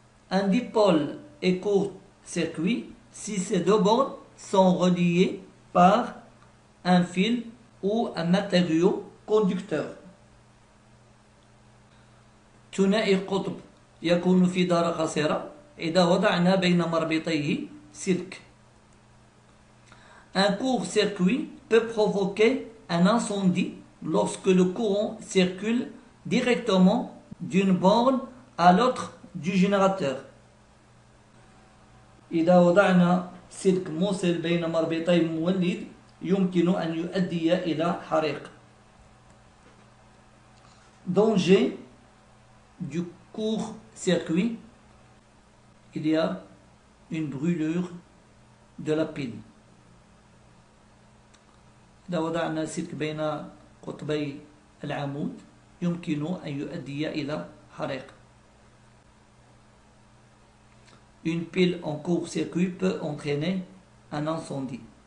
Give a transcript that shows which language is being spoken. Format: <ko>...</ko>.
<fr>Un dipôle est court-circuit si ces deux bornes sont reliées par un fil ou un matériau conducteur.</fr> <ar>ثنائي القطب يكون في دارة قصيرة إذا وضعنا بين مربطيه سلك.</ar> <fr>Un court-circuit peut provoquer un incendie lorsque le courant circule directement d'une borne à l'autre du générateur.</fr> <ar>إذا وضعنا سلك موصل بين مربطي المولد يمكن أن يؤدي إلى حريق.</ar> <fr>Danger du court-circuit, il y a une brûlure de la pile.</fr> <ar>إذا وضعنا سلك بين قطبي العمود يمكن أن يؤدي إلى حريق.</ar> <fr>Une pile en court-circuit peut entraîner un incendie.</fr>